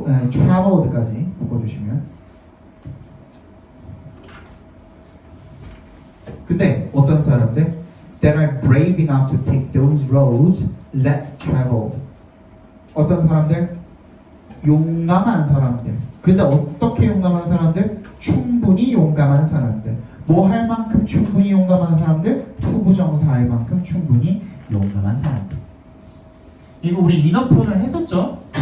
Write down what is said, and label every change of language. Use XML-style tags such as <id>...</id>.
<ko>traveled까지 묶어주시면 근데 어떤 사람들?</ko> <en>That are brave enough to take those roads less traveled.</en> <ko>어떤 사람들? 용감한 사람들. 근데 어떻게 용감한 사람들? 충분히 용감한 사람들. 뭐 할 만큼 충분히 용감한 사람들? 투부정사 할 만큼 충분히 용감한 사람들. 이거 우리 인어프는 했었죠?</ko>